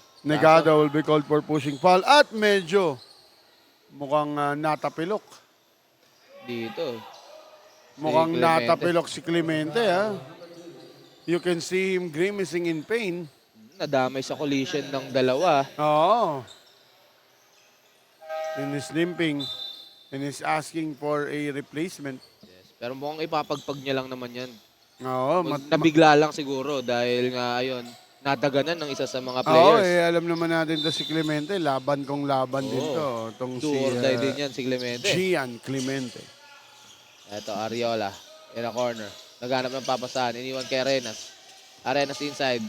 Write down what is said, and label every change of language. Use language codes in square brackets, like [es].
[en] Negado will be called for pushing foul. [tl] At medyo mukhang natapilok. Dito. Mukhang Clemente. natapilok si Clemente. Ha? [en] You can see him grimacing in pain. [tl] Nadamay sa collision ng dalawa. Oo. [en] And he's limping. And he's asking for a replacement. [tl] Yes. Pero mukhang ipapagpag niya lang naman yan. Oo. Nabigla lang siguro dahil nga ayun, nadaganan ng isa sa mga Oo, [en] players. [tl] alam naman natin to si Clemente. Laban kong laban din to. Itong [en] Do or die [tl] din yan si Clemente. Gian Clemente. Ito, Ariola. [en] In a corner. [tl] Naghanap ng papasahan. Iniwan kay Arenas. Arenas inside.